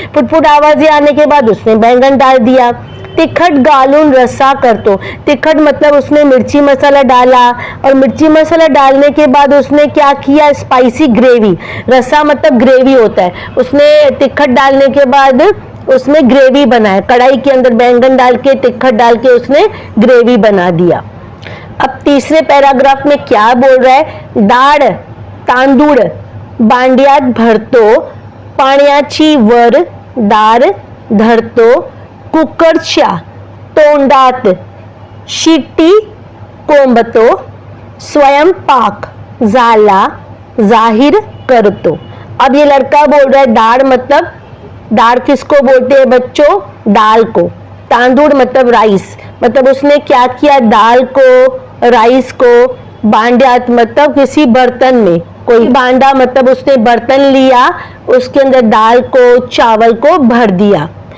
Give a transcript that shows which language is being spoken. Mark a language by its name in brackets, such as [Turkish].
[Hindi] Foot आवाजें आने के बाद उसने बैंगन डाल दिया। [Marathi] तिखट गालून रसा कर, [Hindi] तो तिखट मतलब उसने मिर्ची मसाला डाला और मिर्ची मसाला डालने के बाद उसने क्या किया, स्पाइसी ग्रेवी। रसा मतलब ग्रेवी होता है। उसने तिखट डालने के बाद उसमें ग्रेवी बनाया, कढ़ाई के अंदर बैंगन डाल के तिखट डाल के उसने ग्रेवी बना दिया। अब तीसरे पैराग्राफ में क्या बोल रहा है, [Marathi] दाळ तांदूळ बांड्यात भरतो, पाण्याची वर दार धरतो, कुकरच्या तोंडात शिट्टी कोंबतो, स्वयंपाक झाला जाहिर करतो। [Hindi] अब ये लड़का बोल रहा है दाढ़ मतलब, दाढ़ किसको बोलते हैं बच्चों, दाल को। तांदूळ मतलब राइस, मतलब उसने क्या किया, दाल को राइस को बांड्यात मतलब किसी बर्तन में, कोई बांडा मतलब उसने बर्तन लिया, उसके अंदर दाल को चावल को भर दिया।